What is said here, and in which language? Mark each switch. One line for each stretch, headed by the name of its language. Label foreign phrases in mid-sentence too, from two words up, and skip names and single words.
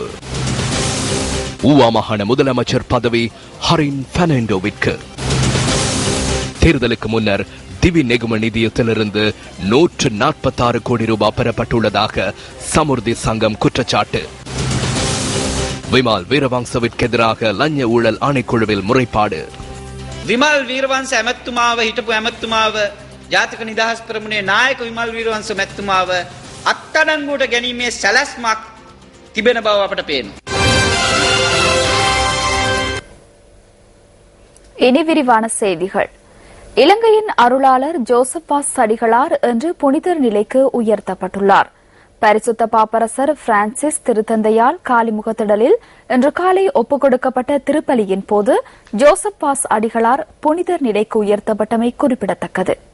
Tamil: ஊவா மாகாண முதலமைச்சர் பதவி ஹரின் பெர்னாண்டோவிற்கு. தேர்தலுக்கு முன்னர் திவி நெகும நிதியத்திலிருந்து 146 கோடி ரூபாய் பெறப்பட்டுள்ளதாக சமுர்தி சங்கம் குற்றச்சாட்டு. விமல் வீரவங்சவிற்கு எதிராக லஞ்ச ஊழல் ஆணைக்குழுவில் முறைப்பாடு.
Sinhala: විමල් වීරවංශ ඇමැත්තුමාව හිටපු ඇමැත්තුමාව ජාතික නිදහස් පෙරමුණේ නායක විමල් වීරවංශ මැතිතුමාව අත්අඩංගුවට ගැනීමේ සැලැස්මක් තිබෙන බව අපට පේනවා.
Tamil: இனி விரிவான செய்திகள். இலங்கையின் அருளாளர் ஜோசப் வாஸ் அடிகளார் இன்று புனிதர் நிலைக்கு உயர்த்தப்பட்டுள்ளார். பரிசுத்த பாப்பரசர் பிரான்சிஸ் திருத்தந்தையால் காலிமுகத்திடலில் இன்று காலை ஒப்புக் கொடுக்கப்பட்ட திருப்பலியின் போது ஜோசப் வாஸ் அடிகளார் புனிதர் நிலைக்கு உயர்த்தப்பட்டமை குறிப்பிடத்தக்கது.